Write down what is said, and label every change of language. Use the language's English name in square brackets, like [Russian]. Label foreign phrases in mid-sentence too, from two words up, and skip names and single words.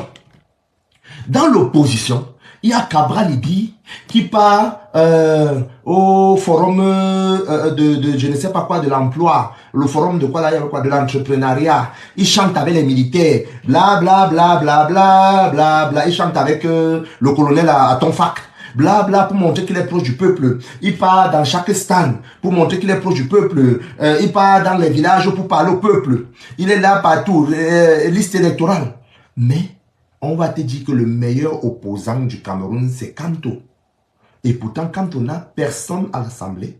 [French] Dans l'opposition, il y a Cabral Libye qui part au forum de je ne sais pas quoi, de l'emploi. Le forum de quoi là, de l'entrepreneuriat. Il chante avec les militaires. Bla bla bla bla bla bla bla. Il chante avec le colonel à Tonfac. Bla bla pour montrer qu'il est proche du peuple. Il part dans chaque stand pour montrer qu'il est proche du peuple. Il part dans les villages pour parler au peuple. Il est là partout. Liste électorale. Mais on va te dire que le meilleur opposant du Cameroun, c'est Kanto. Et pourtant, Kanto n'a personne à l'Assemblée.